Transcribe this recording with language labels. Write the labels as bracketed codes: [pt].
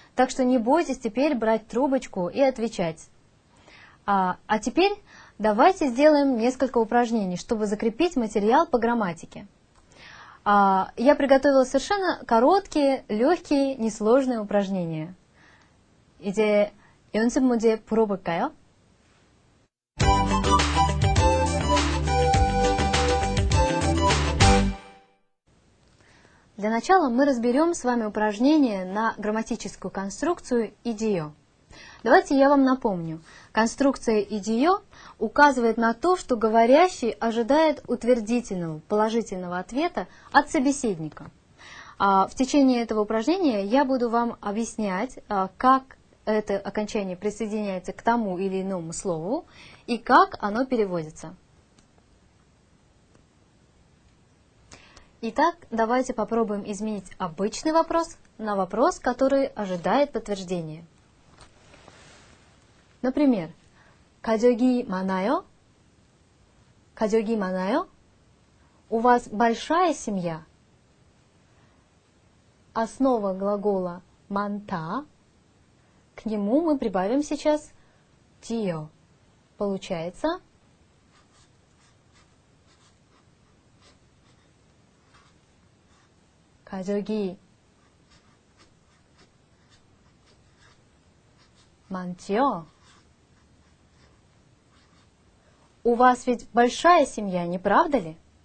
[ru] Так что не бойтесь теперь брать трубочку и отвечать. А теперь давайте сделаем несколько упражнений, чтобы закрепить материал по грамматике. Я приготовила совершенно короткие, легкие, несложные упражнения. [ko] 이제 연습 문제 풀어볼까요? [ru] Для начала мы разберем с вами упражнение на грамматическую конструкцию «идио». Давайте я вам напомню. Конструкция «идио» указывает на то, что говорящий ожидает утвердительного, положительного ответа от собеседника. В течение этого упражнения я буду вам объяснять, как это окончание присоединяется к тому или иному слову и как оно переводится. Итак, давайте попробуем изменить обычный вопрос на вопрос, который ожидает подтверждения. Например, [ko] 가족이 많아요? 가족이 많아요? [ru] У вас большая семья? Основа глагола 많다. К нему мы прибавим сейчас тио. Получается [ko] 가족이 많지요? [ru] У вас ведь большая семья, не правда ли?